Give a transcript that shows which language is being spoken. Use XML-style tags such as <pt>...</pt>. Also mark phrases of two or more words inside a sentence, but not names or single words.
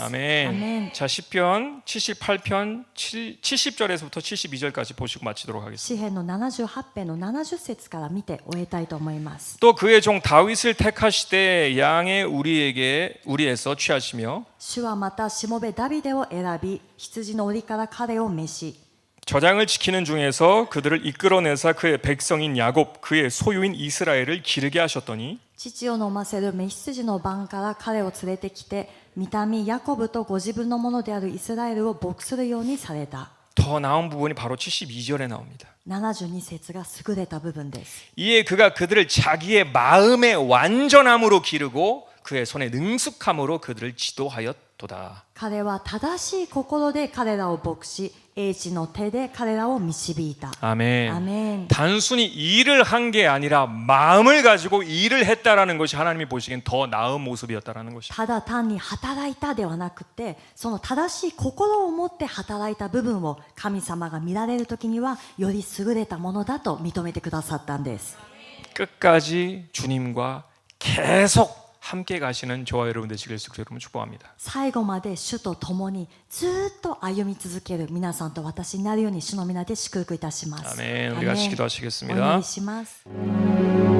<ko>아멘.</ko> <ja>アメン。</ja> <ko>자, 시편 78편 70절에서부터 72절까지 보시고 마치도록 하겠습니다.</ko> <ja>詩編の78編の70節から見て終えたいと思います。</ja> <ko>또 그의 종 다윗을 택하시되 양의 우리에서 취하시며</ko> <ja>主はまたしもべダビデを選び、羊の檻から彼を召し、</ja> <ko>저장을 지키는 중에서 그들을 이끌어내사 그의 백성인 야곱 그의 소유인 이스라엘을 기르게 하셨더니</ko> <ja>乳を飲ませる雌羊の番から彼を連れてきて、御民ヤコブとご自分のものであるイスラエルを牧するようにされた。</ja> <ko>더 나은 부분이 바로 72절에 나옵니다.</ko> <ja>72 節が優れた部分です。</ja> <ko>이에 그가 그들을 자기의 마음의 완전함으로 기르고 그의 손의 능숙함으로 그들을 지도하였도다.</ko> <ja>彼は正しい心で彼らを牧し、英知の手で彼らを導いた。</ja> <ko>아멘.</ko> <ja>アメン。</ja> <ko>단순히 일을 한 게 아니라 마음을 가지고 일을 했다라는 것이 하나님이 보시기엔 더 나은 모습이었다라는 것입니다.</ko> <ja>ただ単に働いたではなくて、その正しい心を持って働いた部分を神様が見られる時にはより優れたものだと認めてくださったんです。</ja> <ko>끝까지 주님과 계속 함께 가시는 저와 여러분 되시길 여러분 축복합니다.</ko> <ja>最後まで主と共にずっと歩み続ける皆さんと私になるように主の皆で祝福いたします。</ja> <ko>아멘. 우리</ko> <ja>アメン。</ja> <ko>같이</ko> <ja>お祈</ja> <ko>기도하시겠습니다.</ko> <ja>りします。</ja>